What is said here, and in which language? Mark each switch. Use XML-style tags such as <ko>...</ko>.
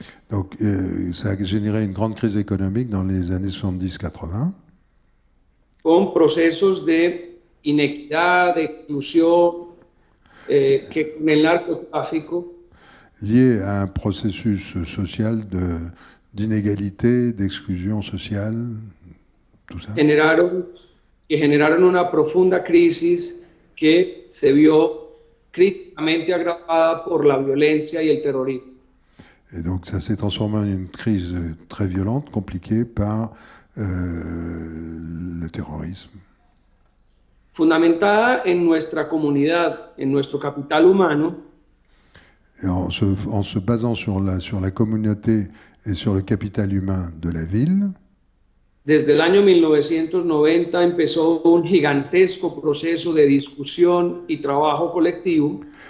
<fr>Donc ça a généré une grande crise économique dans les années 70-80.</fr> <es>con procesos de inequidad, de exclusión, que con el narcotráfico</es> <fr>Lié à un processus social d'inégalité, d'exclusion sociale, tout ça.</fr> <es>generaron una profunda crisis que se vio críticamente agravada por la violencia y el terrorismo.</es> <fr>Et donc ça s'est transformé en une crise très violente, compliquée par le terrorisme.</fr> <es>Fundamentada en nuestra comunidad, en nuestro capital humano,</es> <fr>Et en se basant sur la communauté et sur le capital humain de la ville,</fr> <es>desde el año 1990 empezó un gigantesco proceso de discusión y trabajo colectivo</es>